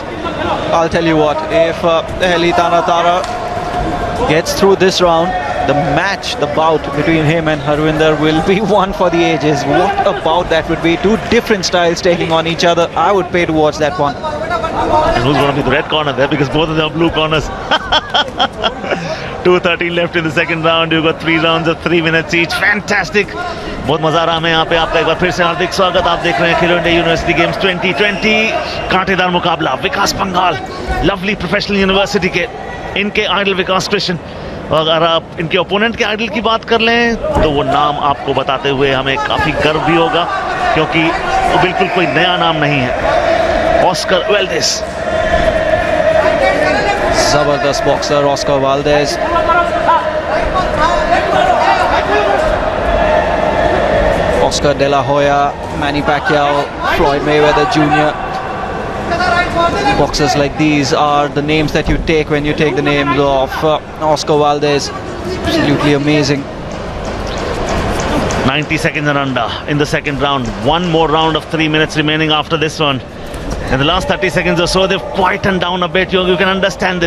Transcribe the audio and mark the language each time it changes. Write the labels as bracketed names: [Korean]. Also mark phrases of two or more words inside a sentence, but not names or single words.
[English] I'll tell you what, if Heli Tanatara gets through this round, the match, the bout between him and Harvinder will be one for the ages. What a bout that would be. 2 different styles taking on each other. I would pay to watch that one. And who's going to be the red corner there? Because both of them are blue corners. 2:13 left in the second round. You've got 3 rounds of 3 minutes each. Fantastic. [Hindi] बहुत मजा आ रहा हमें यहाँ पे. आपका एक बार फिर से हार्दिक स्वागत. आप देख रहे हैं खेलो इंडिया यूनिवर्सिटी गेम्स 2020. कांटेदार मुकाबला. विकास पंगाल, लवली प्रोफेशनल यूनिवर्सिटी के, इनके आइडल विकास कृष्ण. अगर आप इनके ओपोनेंट के आइडल की बात कर लें तो वो नाम आपको बताते हुए हमें काफी गर्व भी होगा, क्योंकि वो बिल्कुल कोई नया नाम नहीं है. [English] Oscar Valdez. Zabardast boxer Oscar Valdez. Oscar De La Hoya, Manny Pacquiao, Floyd Mayweather Jr. Boxers like these are the names that you take when you take the names of Oscar Valdez. Absolutely amazing. 90 seconds and under in the second round. One more round of 3 minutes remaining after this one. In the last 30 seconds or so, they've quietened down a bit. You can understand this.